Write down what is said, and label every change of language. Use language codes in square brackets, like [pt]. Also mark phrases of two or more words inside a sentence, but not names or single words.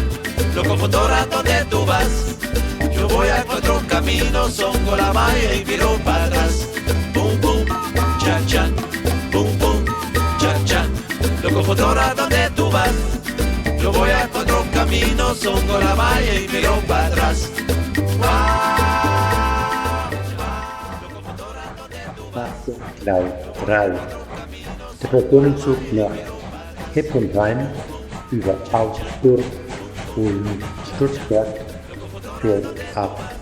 [es] Locomotora, ¿dónde tú vas? Yo voy a cuatro caminos, songo la malla y miro para atrás. Boom, boom, cha, cha. Boom, boom, cha, cha. Locomotora, ¿dónde tú vas? Yo voy a cuatro caminos, songo la malla y miro para atrás. [de] Laut. Der Personenzug nach Heppenheim über Augsburg und Stuttgart fährt ab.